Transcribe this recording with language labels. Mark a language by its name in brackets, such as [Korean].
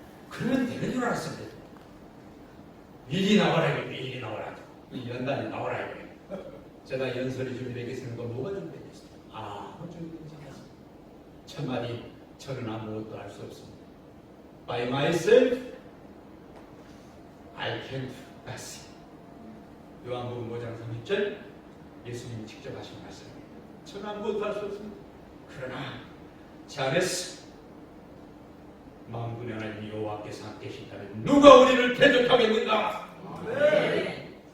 [Korean] 그러면 되는 줄 알았습니다. 미리 나와라 이거 미리 나와라. 이 연단이 나와라 이거. 제가 연설이 준비되겠습니까? 뭐가 준비되겠습니까? 아무 준비되지 않았습니다. 첫마디 저는 아무것도 할 수 없습니다. [English] By myself I can't do nothing. [Korean] 요한복음 5장 30절 예수님이 직접 하신 말씀입니다. 저는 아무것도 할 수 없습니다. 그러나 잘했어. 만군의 하나님 여호와께서 함께 계신다면 누가 우리를 대적하겠는가? 네.